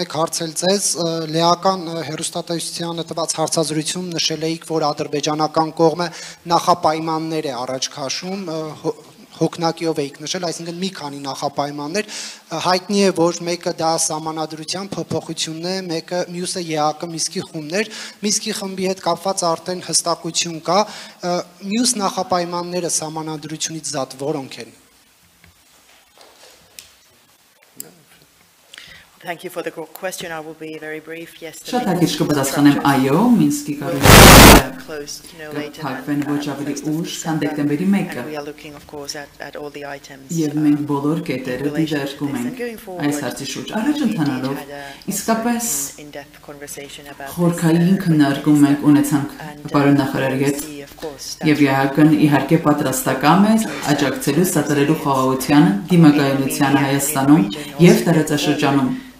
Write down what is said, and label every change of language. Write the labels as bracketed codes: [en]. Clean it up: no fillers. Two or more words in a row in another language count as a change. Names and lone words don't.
[hy] մեկ հարց էլ ձեզ, լեական հեռուստատեսությանը տված հարցազրույցում նշել էիք, որ ադրբեջանական կողմը նախապայմաններ է առաջ քաշում հոգնակիով էիք նշել, այսինքն մի քանի նախապայմաններ, հայտնի է, որ մեկը դա սահմանադրության փոփոխությունն է, մյուսը ԵԱԿ Միսկի խումբներ, Միսկի խմբի հետ կապված արդեն հստակություն կա, մյուս նախապայմանները սահմանադրությունից զատ որոնք են։ [en] Thank you for the question. I will be very brief. Yes. [hy] Շատ հագիր կպատասխանեմ այո, Մինսկի կառույցը փակվեն ոչ ավելի ուշ, քան դեկտեմբերի 1-ը։ Եվ մենք բոլոր կետերը դիտարկում ենք այս հարցի շուրջ։ Առաջ ընթանալով, իսկապես խորքային քննարկում ենք ունեցանք պարոն նախարարի հետ, եւ ԵԱՀԿ-ն իհարկե պատրաստական է աջակցելու սատարելու խաղաղությանը, դիմակայունությանը Հայաստանում եւ տարածաշրջանում։